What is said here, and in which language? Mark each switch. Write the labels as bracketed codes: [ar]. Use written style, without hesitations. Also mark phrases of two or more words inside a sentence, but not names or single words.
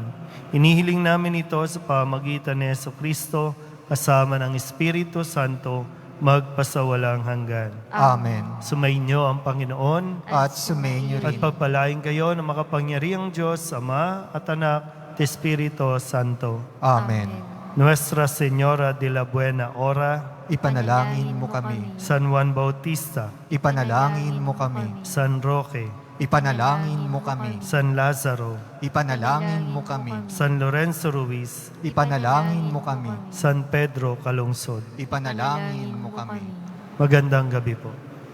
[tl] Inihiling namin ito sa pamagitan ni Jesucristo kasama ng Espiritu Santo magpasawalang hanggan. Amen. Sumainyo ang Panginoon At sumainyo at rin. pagpalain kayo ng makapangyarihang Diyos, Ama at Anak at Espiritu Santo. Amen. Nuestra Señora de la Buena Hora, Ipanalangin mo kami. San Juan Bautista, Ipanalangin mo kami. San Roque, Ipanalangin mo kami. San Lazaro, Ipanalangin mo kami. San Lorenzo Ruiz, Ipanalangin mo kami. San Pedro Calungsod. Ipanalangin mo kami. Magandang gabi po.